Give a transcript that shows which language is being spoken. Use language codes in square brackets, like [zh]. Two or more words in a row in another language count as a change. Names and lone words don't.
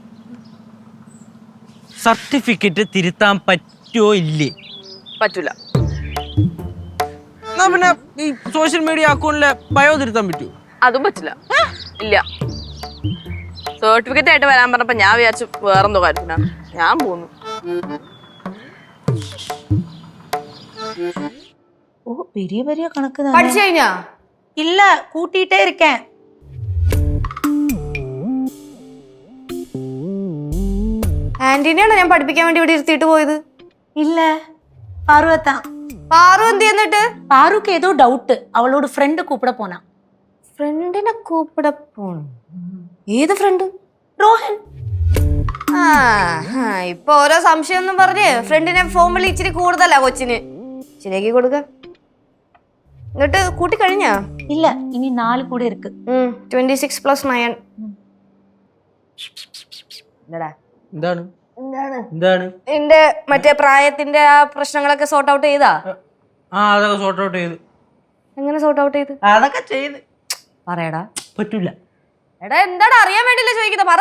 [ml] സർട്ടിഫിക്കറ്റ് തിരുത്താൻ പറ്റുമോ ഇല്ലേ? പറ്റൂല. എന്നാ പിന്നെ ഈ സോഷ്യൽ മീഡിയ അക്കൗണ്ടിലെ ബയോ തിരുത്താൻ പറ്റുമോ? അതും പറ്റില്ല. ഇല്ല. സർട്ടിഫിക്കറ്റ് ആയിട്ട് വരാൻ പറഞ്ഞപ്പോ ഞാൻ വിചാരിച്ചു വേറെന്തോ കാര്യത്തിനാ. ഞാൻ പോന്നു. [ta] ஓ பெரிய பெரிய கணக்கு தான். [ml] പഠിച്ചു കഴിഞ്ഞാ? [ta] இல்ல கூட்டிட்டே இருக்கேன். [ml] ആന്റീനെയാണോ ഞാൻ പഠിപ്പിക്കാൻ വേണ്ടി ഇവിടെ ഇരുത്തിയിട്ട് പോയത്? [ta] இல்ல பார்வதான். [ml] പാറു എന്ത് ചെയ്യുന്നിട്ട്? [ta] பாருக்கு ஏதோ டவுட், அவளோட ஃப்ரெண்ட் கூப்பிட போனா. [ml] ഫ്രണ്ടിനെ കൂപ്പിട പോണം. ഏത് ഫ്രണ്ട്? ரோஹன். ആ ഇപ്പൊ ഓരോ സംശയം ഒന്നും പറഞ്ഞ് ഫ്രണ്ടിനെ ഫോൺ വിളി ഇച്ചിരി കൂടുതലാ കൊച്ചിന്. ശരിയാക്കി കൊടുക്ക. എന്നിട്ട് കൂട്ടി കഴിഞ്ഞാ? [ta] இல்ல இனி 4 கூட இருக்கு. 26 + 9. [ml] എന്താണ് എന്താണ് നിന്റെ മറ്റേ പ്രായത്തിന്റെ ആ പ്രശ്നങ്ങളൊക്കെ [en] sort out [ml] ചെയ്താ? അതൊക്കെ [en] sort out [ml] ചെയ്ത്. എങ്ങനെ [en] sort out [ml] ചെയ്ത്? അതൊക്കെ ചെയ്ത്. പറയടാ. പറ്റൂല. എടാ എന്താണ് അറിയാൻ വേണ്ടിയില്ല ചോദിക്കുന്നത്, പറ.